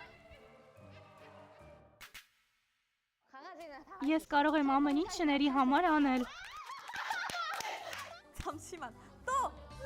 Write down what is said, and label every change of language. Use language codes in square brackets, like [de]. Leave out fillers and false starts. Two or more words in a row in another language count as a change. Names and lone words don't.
[ko] 강아지는 다 [hy] Ես կարող եմ ամեն ինչ շների համար անել։ [ko] 잠시만. 또